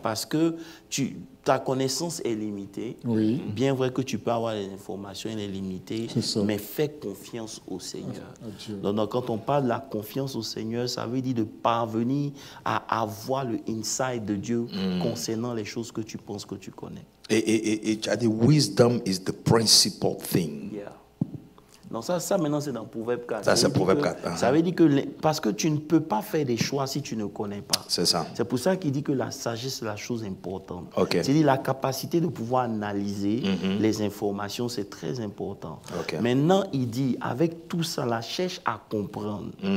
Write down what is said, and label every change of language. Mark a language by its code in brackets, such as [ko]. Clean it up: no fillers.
[fr] Parce que ta connaissance est limitée. Bien vrai que tu peux avoir des informations, elle est limitée, mais fais confiance au Seigneur. Donc, quand on parle de la confiance au Seigneur, ça veut dire de parvenir à avoir le insight de Dieu concernant les choses que tu penses que tu connais. Et tu as dit, [en] wisdom is the principal thing. [fr] Donc ça maintenant, c'est dans Proverbe 4. Ça, c'est Proverbe 4. Ça veut dire que, parce que tu ne peux pas faire des choix si tu ne connais pas. C'est ça. C'est pour ça qu'il dit que la sagesse, c'est la chose importante. C'est-à-dire la capacité de pouvoir analyser les informations, c'est très important. Maintenant, il dit, avec tout ça, la cherche à comprendre.